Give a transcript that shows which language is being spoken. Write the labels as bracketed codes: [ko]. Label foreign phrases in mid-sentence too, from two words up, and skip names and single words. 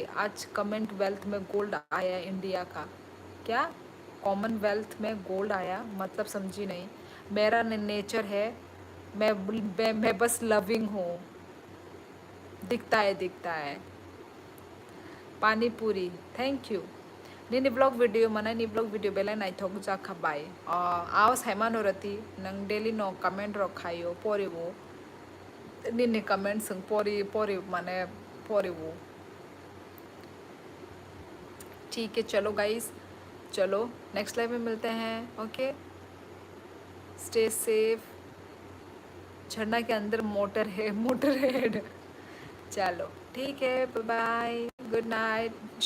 [hi] आज कॉमनवेल्थ में गोल्ड आया इंडिया का। क्या कॉमनवेल्थ में गोल्ड आया, मतलब समझी नहीं। मेरा नेचर है, मैं बस लविंग हूँ। दिखता है दिखता है। पानी पूरी, [en] thank you. [trp] Nini [en] vlog video [trp] mana ni [en] vlog video [trp] belai nai thok ja khabai. Aos haimano rati nang daily no comment ro khayo pori wo. Nini comment sung pori mane pori wo. [hi] ठीक है चलो गाइस, चलो [en] next live [hi] में मिलते हैं। [en] okay, stay safe. [hi] झरना के अंदर मोटर है, [en] motor head. [hi] चलो ठीक है, [en] bye bye, good night.